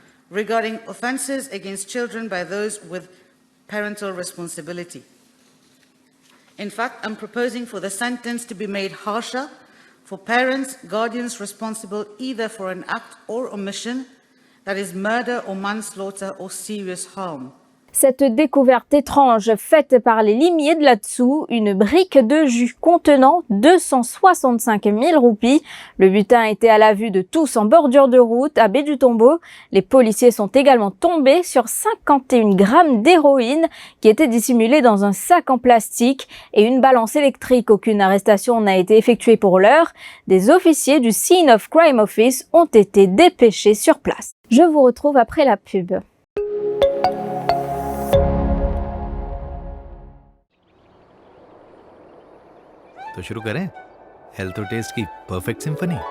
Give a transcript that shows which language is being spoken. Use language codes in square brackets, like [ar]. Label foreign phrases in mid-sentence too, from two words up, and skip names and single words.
[en] regarding offences against children by those with parental responsibility. In fact, I'm proposing for the sentence to be made harsher for parents, guardians responsible either for an act or omission that is murder or manslaughter or serious harm. [fr] Cette découverte étrange faite par les limiers de là-dessous, une brique de jus contenant 265 000 roupies. Le butin était à la vue de tous en bordure de route à Baie du Tombeau. Les policiers sont également tombés sur 51 grammes d'héroïne qui était dissimulée dans un sac en plastique et une balance électrique. Aucune arrestation n'a été effectuée pour l'heure. Des officiers du Scene of Crime Office ont été dépêchés sur place. Je vous retrouve après la pub. [hi] तो शुरू करें हेल्थ और टेस्ट की परफेक्ट सिंफनी